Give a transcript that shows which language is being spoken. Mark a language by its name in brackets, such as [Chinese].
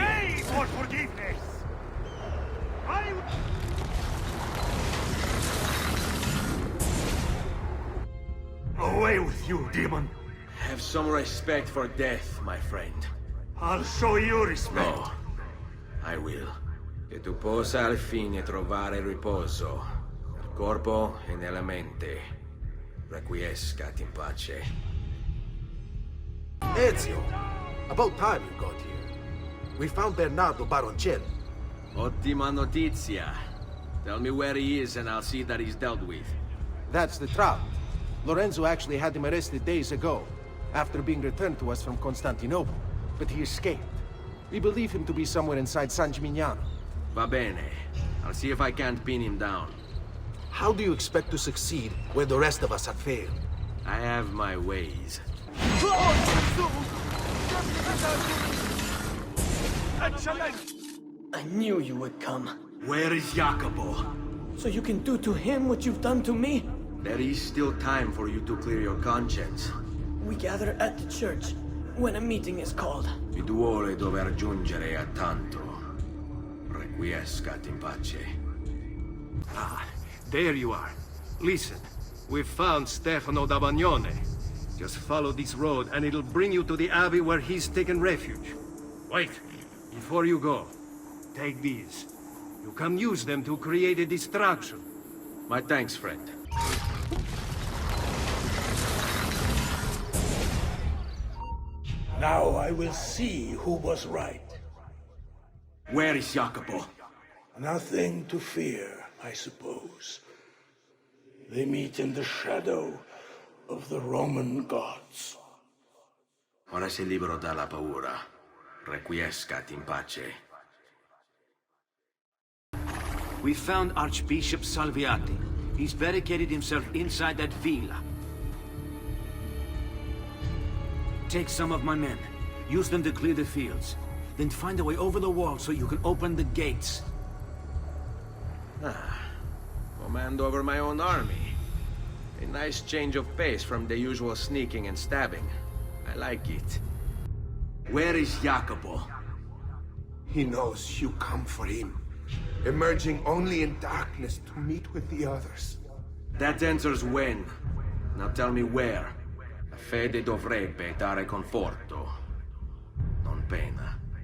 [English] pray for forgiveness! Away with you, demon! Have some respect for death, my friend. I'll show you respect. No, I will. [Italian] Che tu possa al fine trovare riposo, nel corpo e nella mente. [Latin] Requiescat in pace. [English] Ezio, about time you got here. We found Bernardo Baroncelli. [Italian] Ottima notizia. [English] Tell me where he is and I'll see that he's dealt with. That's the trouble. Lorenzo actually had him arrested days ago, after being returned to us from Constantinople. But he escaped. We believe him to be somewhere inside San Gimignano. [Italian] Va bene. [English] I'll see if I can't pin him down. How do you expect to succeed where the rest of us have failed? I have my ways. I knew you would come. Where is Jacopo? So you can do to him what you've done to me? There is still time for you to clear your conscience. We gather at the church when a meeting is called. [Italian] Mi duole dover giungere a tanto. [Latin] Requiescat in pace. [English] Ah, there you are. Listen, we've found Stefano da Bagnone. Just follow this road and it'll bring you to the abbey where he's taken refuge. Wait, before you go, take these. You can use them to create a distraction. My thanks, friend. Now I will see who was right. Where is Jacopo? Nothing to fear, I suppose. They meet in the shadow of the Roman gods. [Italian] Ora sei libero dalla paura. [Latin] Requiescat in pace. [English] We found Archbishop Salviati. He's barricaded himself inside that villa. Take some of my men. Use them to clear the fields. Then find a way over the wall so you can open the gates. Command over my own army. A nice change of pace from the usual sneaking and stabbing. I like it. Where is Jacopo? He knows you come for him, emerging only in darkness to meet with the others. That answers when. Now tell me where. [Italian] La fede dovrebbe dare conforto, non pena.